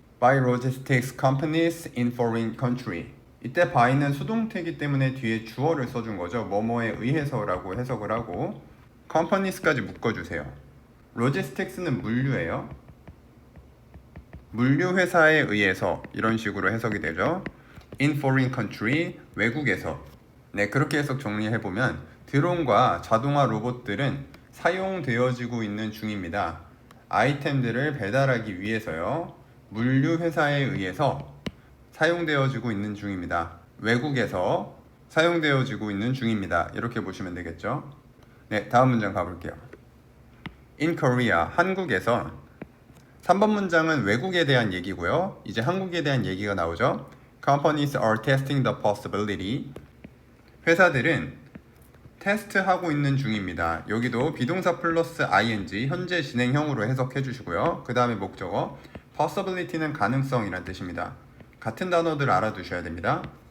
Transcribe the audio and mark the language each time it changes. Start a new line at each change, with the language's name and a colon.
English: By logistics companies in foreign country.
Korean: 이때 by는 수동태이기 때문에 뒤에 주어를 써준 거죠. 뭐뭐에 의해서라고 해석을 하고 companies까지 묶어주세요. logistics는 물류예요. 물류 회사에 의해서, 이런 식으로 해석이 되죠.
English: In foreign country,
Korean: 외국에서. 네, 그렇게 해석 정리해보면 드론과 자동화 로봇들은 사용되어지고 있는 중입니다. 아이템들을 배달하기 위해서요. 물류 회사에 의해서 사용되어지고 있는 중입니다. 외국에서 사용되어지고 있는 중입니다. 이렇게 보시면 되겠죠. 네, 다음 문장 가볼게요.
English: In Korea,
Korean: 한국에서. 3번 문장은 외국에 대한 얘기고요. 이제 한국에 대한 얘기가 나오죠.
English: Companies are testing the possibility.
Korean: 회사들은 테스트하고 있는 중입니다. 여기도 비동사 플러스 ing, 현재 진행형으로 해석해 주시고요. 그 다음에 목적어 possibility는 가능성이란 뜻입니다. 같은 단어들 알아두셔야 됩니다.